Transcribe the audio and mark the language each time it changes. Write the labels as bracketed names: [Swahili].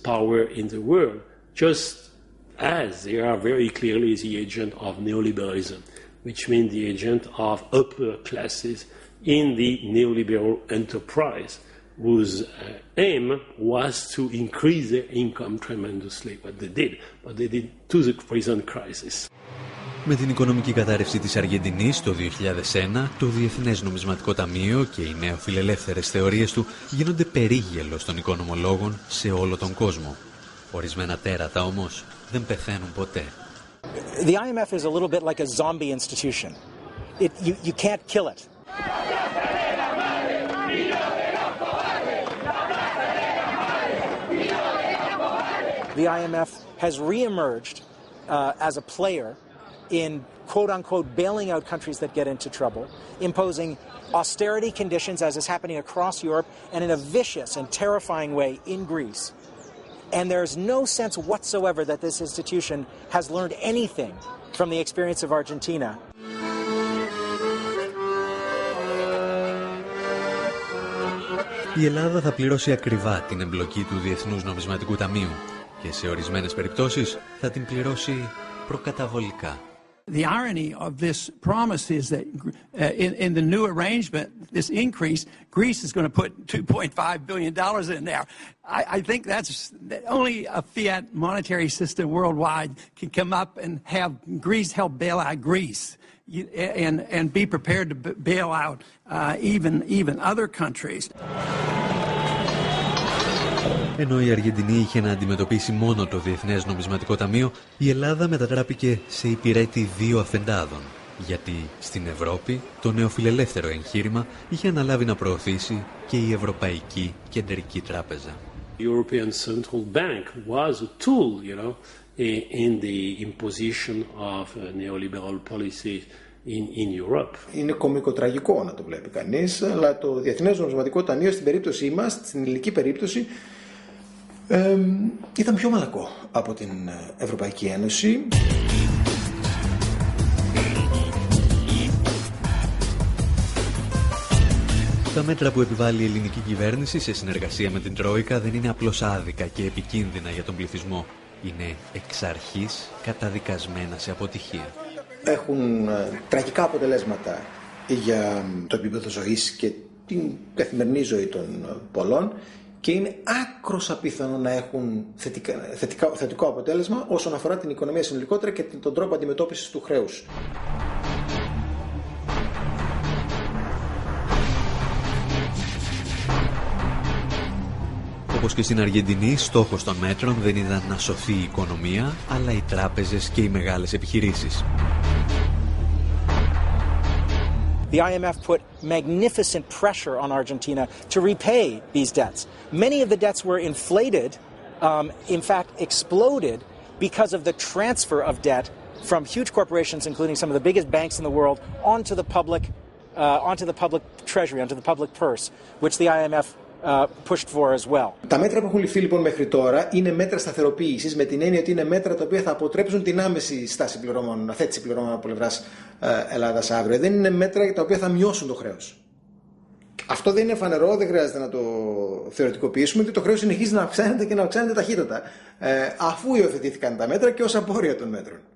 [English] power in the world, just as they are very clearly the agent of neoliberalism, which means the agent of upper classes in the neoliberal enterprise, whose aim was to increase their income tremendously. But they did to the present crisis. [Greek] Με την οικονομική κατάρρευση της Αργεντινής το 2001, το Διεθνές Νομισματικό Ταμείο και οι νεοφιλελεύθερες θεωρίες του γίνονται περίγελος των οικονομολόγων σε όλο τον κόσμο. Ορισμένα τέρατα όμως δεν πεθαίνουν ποτέ. [English] The IMF is a little bit like a zombie institution. You can't kill it. The IMF has reemerged as a player in quote-unquote bailing out countries that get into trouble, imposing austerity conditions as is happening across Europe and in a vicious and terrifying way in Greece. And there's no sense whatsoever that this institution has learned anything from the experience of Argentina. [Greek] Η Ελλάδα θα πληρώσει ακριβά την εμπλοκή του Διεθνούς Νομισματικού Ταμείου και σε ορισμένες περιπτώσεις θα την πληρώσει προκαταβολικά. [English] The irony of this promise is that in the new arrangement, this increase, Greece is going to put $2.5 billion in there. I think that's only a fiat monetary system worldwide can come up and have Greece help bail out Greece and be prepared to bail out even other countries. [Greek] Ενώ η Αργεντινή είχε να αντιμετωπίσει μόνο το Διεθνές Νομισματικό Ταμείο, η Ελλάδα μετατράπηκε σε υπηρέτη δύο αφεντάδων, γιατί στην Ευρώπη το νεοφιλελεύθερο εγχείρημα είχε αναλάβει να προωθήσει και η Ευρωπαϊκή Κεντρική Τράπεζα. [English] The European Central Bank was a tool, in the imposition of neoliberal policies in Europe. [Greek] Είναι κωμικοτραγικό να το βλέπει κανείς, αλλά το Διεθνές Νομισματικό Ταμείο στην περίπτωσή μας, στην ελληνική περίπτωση, ήταν πιο μαλακό από την Ευρωπαϊκή Ένωση. Τα μέτρα που επιβάλλει η ελληνική κυβέρνηση σε συνεργασία με την Τρόικα δεν είναι απλώς άδικα και επικίνδυνα για τον πληθυσμό. Είναι εξ αρχής καταδικασμένα σε αποτυχία. Έχουν τραγικά αποτελέσματα για το επίπεδο ζωής και την καθημερινή ζωή των πολλών και είναι άκρως απίθανο να έχουν θετικό αποτέλεσμα όσον αφορά την οικονομία συνολικότερα και τον τρόπο αντιμετώπισης του χρέους. Όπως και στην Αργεντινή, στόχος των μέτρων δεν ήταν να σωθεί η οικονομία, αλλά οι τράπεζες και οι μεγάλες επιχειρήσεις. [English] The IMF put magnificent pressure on Argentina to repay these debts. Many of the debts were inflated, in fact exploded, because of the transfer of debt from huge corporations, including some of the biggest banks in the world, onto the public treasury, onto the public purse, which the IMF pushed for as well. [Greek] Τα μέτρα που έχουν ληφθεί λοιπόν μέχρι τώρα είναι μέτρα σταθεροποίησης, με την έννοια ότι είναι μέτρα τα οποία θα αποτρέψουν την άμεση στάση πληρώμων, αθέτηση πληρώμων από πλευράς Ελλάδας αύριο. Δεν είναι μέτρα τα οποία θα μειώσουν το χρέος. Αυτό δεν είναι φανερό, δεν χρειάζεται να το θεωρητικοποιήσουμε, ότι το χρέος συνεχίζει να αυξάνεται και να αυξάνεται ταχύτατα, αφού υιοθετήθηκαν τα μέτρα και ως απόρρια των μέτρων.